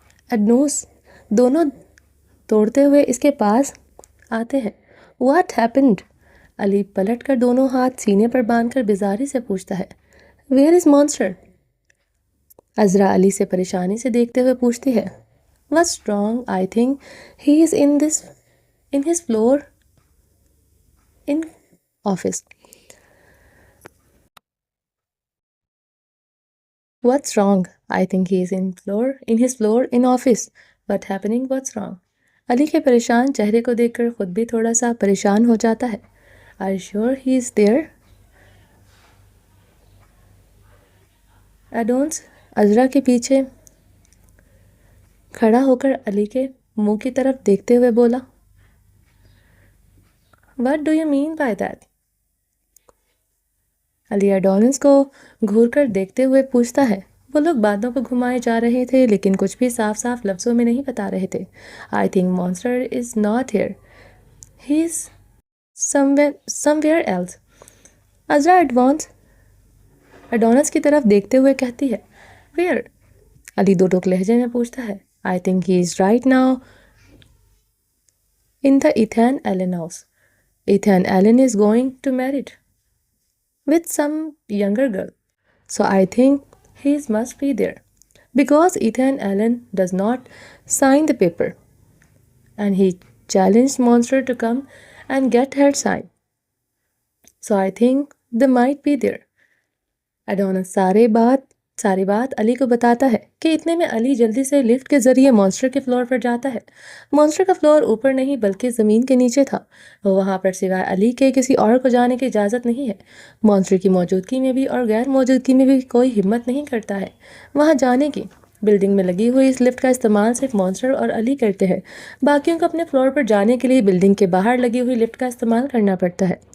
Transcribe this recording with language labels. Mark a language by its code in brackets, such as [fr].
[ur] ایڈنوس، دونوں دوڑتے ہوئے اس کے پاس آتے ہیں۔ [en] What happened? [ur] علی پلٹ کر دونوں ہاتھ سینے پر باندھ کر بیزاری سے پوچھتا ہے [en] Where is monster? [ur] عذرا علی سے پریشانی سے دیکھتے ہوئے پوچھتی ہے [en] What's wrong? I think he is in his floor in office. What's wrong? I think he is in his floor in office. What happening? What's wrong? [ur] علی کے پریشان چہرے کو دیکھ کر خود بھی تھوڑا سا پریشان ہو جاتا ہے۔ [en] Are you sure he is there? [ur] Adonis عذرا کے پیچھے کھڑا ہو کر علی کے منہ کی طرف دیکھتے ہوئے بولا [en] What do you mean by that? [ur] علی ایڈونس کو گھور کر دیکھتے ہوئے پوچھتا ہے۔ وہ لوگ باتوں کو گھمائے جا رہے تھے لیکن کچھ بھی صاف صاف لفظوں میں نہیں بتا رہے تھے۔ [en] I think monster is not here. He is somewhere else. [ur] عذرا ایڈونس کی طرف دیکھتے ہوئے کہتی ہے [en] Where? [ur] علی دو ٹوک لہجے میں پوچھتا ہے [en] I think he is right now in the Ethan Allen house. Ethan Allen is going to married with some younger girl. So I think he must be there because Ethan Allen does not sign the paper and he challenged Monster to come and get her sign. So I think they might be there. [ur] ایڈونس ساری بات علی کو بتاتا ہے کہ اتنے میں علی جلدی سے لفٹ کے ذریعے مانسٹر کے فلور پر جاتا ہے۔ مانسٹر کا فلور اوپر نہیں بلکہ زمین کے نیچے تھا، وہاں پر سوائے علی کے کسی اور کو جانے کی اجازت نہیں ہے۔ مانسٹر کی موجودگی میں بھی اور غیر موجودگی میں بھی کوئی ہمت نہیں کرتا ہے وہاں جانے کی۔ بلڈنگ میں لگی ہوئی اس لفٹ کا استعمال صرف مانسٹر اور علی کرتے ہیں، باقیوں کو اپنے فلور پر جانے کے لیے بلڈنگ کے باہر لگی ہوئی لفٹ کا استعمال کرنا پڑتا ہے۔